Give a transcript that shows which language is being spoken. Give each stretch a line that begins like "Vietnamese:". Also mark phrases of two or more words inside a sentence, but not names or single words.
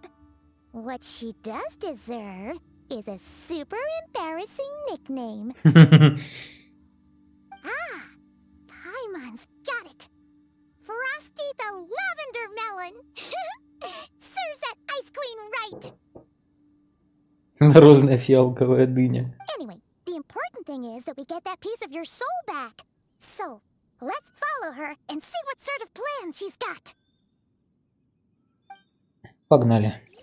English: What she does deserve is a super embarrassing nickname. Ah, Paimon's got it. Frosty the Lavender Melon. Serves that Ice Queen right.
Russian: Морозная фиалковая дыня.
English: Anyway, the important thing is that we get that piece of your soul back. So, let's follow her and see what sort of plan she's got.
Russian: Погнали.